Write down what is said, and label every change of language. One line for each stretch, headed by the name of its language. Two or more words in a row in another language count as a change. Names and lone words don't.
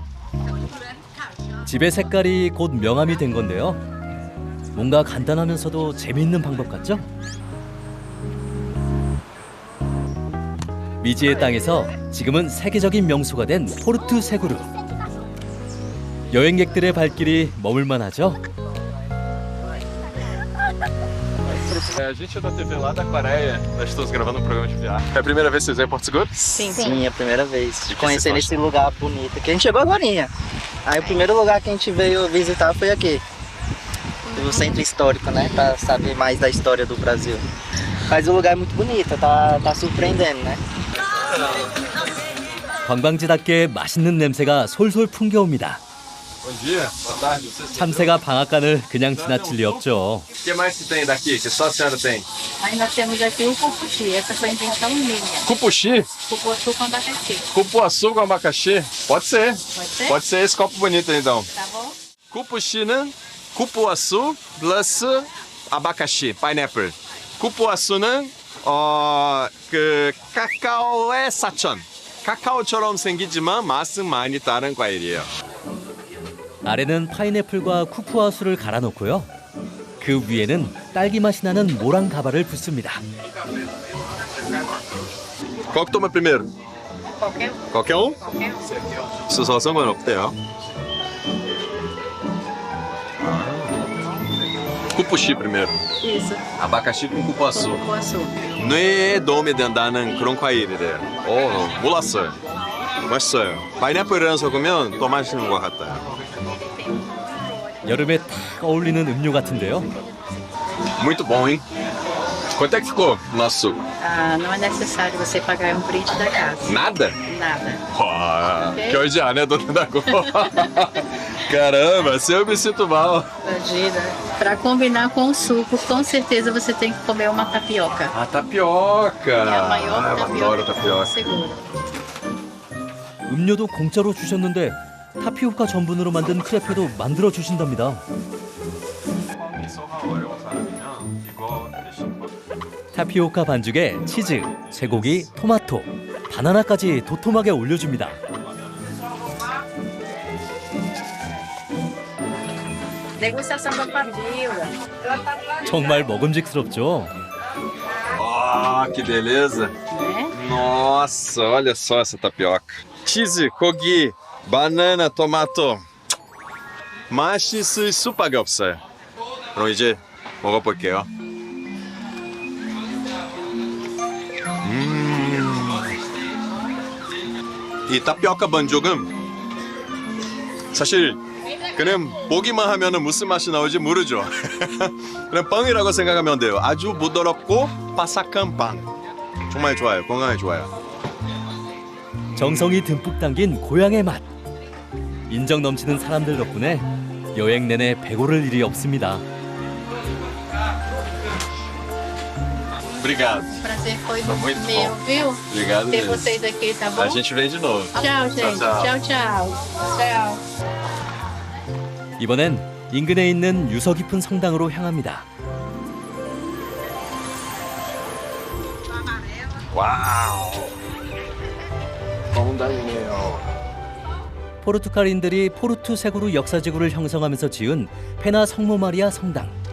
Korean: 집의 색깔이 곧 명함이 된 건데요. 뭔가 간단하면서도 재미있는 방법 같죠? 미지의 땅에서 지금은 세계적인 명소가 된 포르투 세구르. 여행객들의 발길이 머물만 하죠.
Portuguese: A gente é da TV lá da Coreia. Nós estamos gravando um programa de viagem. É a primeira vez que vocês vêm em Porto Seguro? Sim, é a primeira vez. De conhecer esse lugar bonito. Que a gente chegou agorinha. Aí o primeiro lugar que a gente veio visitar foi aqui. O centro histórico, né? Pra saber mais da história do Brasil. Mas o lugar é muito bonito, tá surpreendendo, né?
Korean: 관광지답게 맛있는 냄새가 솔솔 풍겨옵니다.
Portuguese: Bom dia, boa tarde.
Korean: 참새가 방앗간을 그냥 지나칠 리 없죠.
Portuguese: O que mais que tem daqui que só a senhora tem? Ainda temos aqui o cupuxi, essa foi invenção minha. Cupuxi? Cupuaçu com abacaxi. Cupuaçu com abacaxi? Pode ser. Pode ser? Pode ser esse copo bonito então. Tá bom?
Korean: Cupuxi는 cupuaçu plus abacaxi, pineapple. cupuaçu는 그 카카오의 사천. 카카오처럼 생기지만 맛은 많이 다른 과일이에요. 아래는 파인애플과 쿠푸아수를 갈아 놓고요. 그 위에는 딸기 맛이 나는 모랑 가바를 붓습니다.
Portuguese: Qual que toma primeiro? Qualquer um. Qualquer um? Qualquer um. Isso só 상관없대요. cupuxi primeiro. Isso, 아바카시 com cupuaçu. cupuaçu.
Korean: 뇌에 도움이 된다는 그런 과일이래요. 몰랐어요. 맛있어요. 파인애플이랑 섞으면 더 맛있는 것 같아요. 여름에 딱 어울리는 음료 같은데요.
Portuguese: Muito bom, hein? Quanto é que ficou o nosso suco? Ah, não é necessário você pagar um brinde da casa. Nada? Nada.
Korean: 와, 결제 안 해도 된다고.
Portuguese: Caramba, se eu me sinto mal. Imagina. Para combinar com o suco, com certeza você tem que comer uma tapioca. A tapioca. É a maior eu tapioca adoro do tapioca. Seguro.
Korean: 음료도 공짜로 주셨는데 타피오카 전분으로 만든 크레페도 만들어 주신답니다. 타피오카 반죽에 치즈, 쇠고기, 토마토, 바나나까지 도톰하게 올려줍니다.
Portuguese: Degustação da pavila.
Korean: 정말 먹음직스럽죠?
Portuguese: Ah, que beleza. Nossa, olha só essa tapioca.
Korean: Cheese, 고기, 바나나, 토마토. 맛있을 수밖에 없어요. 그럼 이제 먹어볼게요. 이 타피오카 반죽은 사실 그냥 보기만 하면은 무슨 맛이 나올지 모르죠. 그냥 빵이라고 생각하면 돼요. 아주 부드럽고 바삭한 빵. 정말 좋아요. 건강에 좋아요. 정성이 듬뿍 담긴 고향의 맛. 인정 넘치는 사람들 덕분에 여행 내내 배고를 일이 없습니다.
Portuguese: Obrigado. Prazer foi muito meu, bom. viu? Obrigado Ter mesmo. vocês aqui, tá bom? A gente vem de novo. Tchau, gente. Tchau, tchau. Tchau, tchau.
Korean: 이번엔 인근에 있는 유서 깊은 성당으로 향합니다. 와우. 성당이네요. 포르투갈인들이 포르투 세구르 역사지구를 형성하면서 지은 페나 성모 마리아 성당.